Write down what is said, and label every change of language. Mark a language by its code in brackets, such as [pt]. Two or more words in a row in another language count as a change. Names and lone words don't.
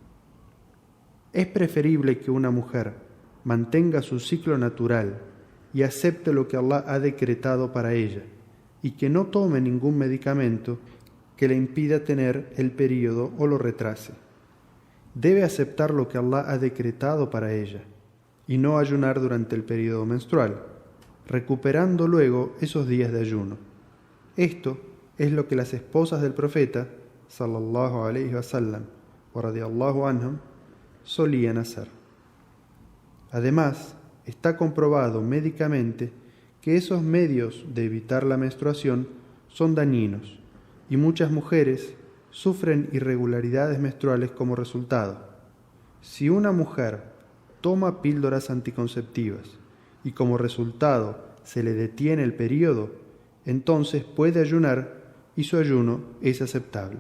[es] Es preferible que una mujer mantenga su ciclo natural y acepte lo que Allah ha decretado para ella, y que no tome ningún medicamento que le impida tener el período o lo retrase. Debe aceptar lo que Allah ha decretado para ella y no ayunar durante el período menstrual, recuperando luego esos días de ayuno. Esto es lo que las esposas del profeta, [ar] صلى الله عليه وسلم، ورضي الله عنهم, [es] solían hacer. Además, está comprobado médicamente que esos medios de evitar la menstruación son dañinos y muchas mujeres sufren irregularidades menstruales como resultado. Si una mujer toma píldoras anticonceptivas y como resultado se le detiene el período, entonces puede ayunar y su ayuno es aceptable.